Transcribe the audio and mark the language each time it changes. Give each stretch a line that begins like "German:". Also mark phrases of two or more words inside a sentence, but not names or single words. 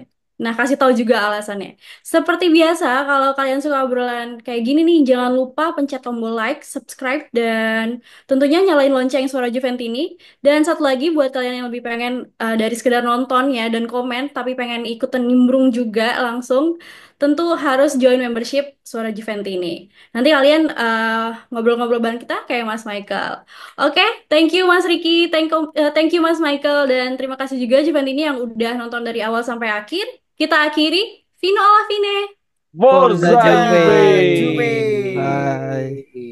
Indonesian: Nah, kasih tahu juga alasannya. Seperti biasa, kalau kalian suka obrolan kayak gini nih, jangan lupa pencet tombol
English: like, subscribe,
Indonesian: dan tentunya nyalain lonceng suara Juventus ini. Dan satu lagi buat kalian yang lebih pengen dari sekedar nonton ya dan komen tapi pengen ikutan nimbrung juga langsung tentu harus join membership Suara Juventus ini. Nanti kalian ngobrol-ngobrol bareng kita kayak Mas Michael. Oke,
English: thank you
Indonesian: Mas Ricky,
English: thank you
Indonesian: Mas Michael dan terima kasih juga Juventus ini yang udah nonton dari awal sampai akhir. Kita akhiri
Italian: Vino alla fine. Forza Forza Juve. Juve. Bye.